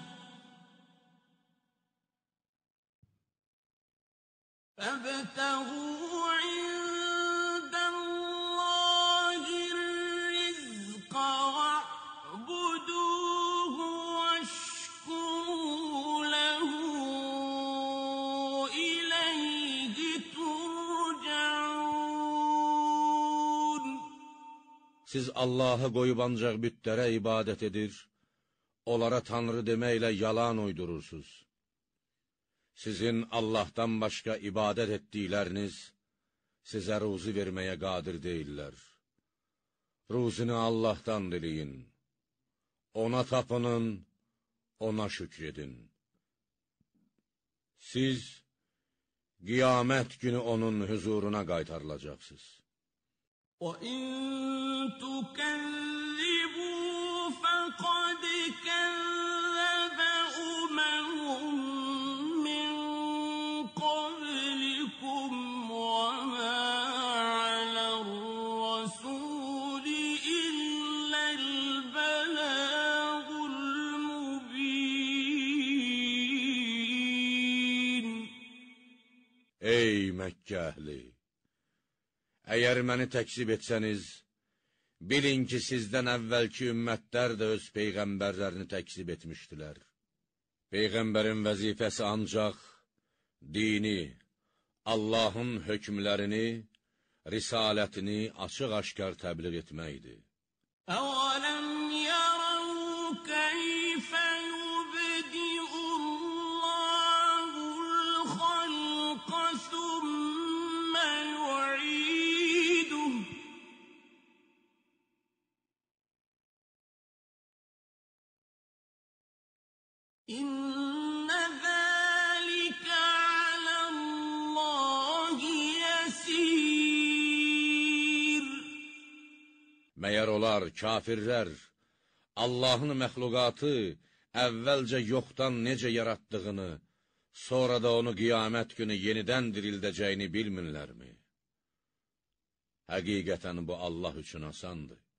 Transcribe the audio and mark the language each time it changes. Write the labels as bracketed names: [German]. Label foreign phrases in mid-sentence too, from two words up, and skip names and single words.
[Arabic] فابتغوا عند الله الرزق واعبدوه واشكروا له إليه ترجعون. [Azerbaijani] Siz Allahı qoyub ancaq bütlərə ibadət edir, onlara Tanrı deməklə yalan uydurursunuz. Sizin Allahdan başqa ibadət etdikləriniz sizə ruzi verməyə qadir deyirlər. Ruzini Allahdan diləyin, ona tapının, ona şükr edin. Siz qiyamət günü onun huzuruna qaytarılacaqsınız. [Arabic] وَإِن تُكَذِّبُوا فَقَدْ كَذَّبَ من قبلكم وما على الرسول إلا البلاغ المبين. [Azerbaijani] Ey Məkkə əhli! Əgər məni təkzib etsəniz, bilin ki, sizdən əvvəlki ümmətlər də öz peyğəmbərlərini təkzib etmişdilər. Peyğəmbərin vəzifəsi ancaq dini, Allahın hökmlərini, risalətini açıq-aşkar təbliğ etməkdir. [Arabic] أَوَلَمْ يَرَوْا كَيْفَ يُبْدِئُ اللَّهُ الْخَلْقَ ثُمَّ يُعِيدُهُ إِنَّ ذَلِكَ عَلَى اللَّهِ يَسِيرٌ. [Azerbaijani] Məyər onlar, kafirlər, Allahın məxluqatı əvvəlcə yoxdan necə yaratdığını, sonra da onu qiyamət günü yenidən dirildəcəyini bilmirlərmi? Həqiqətən bu Allah üçün asandır.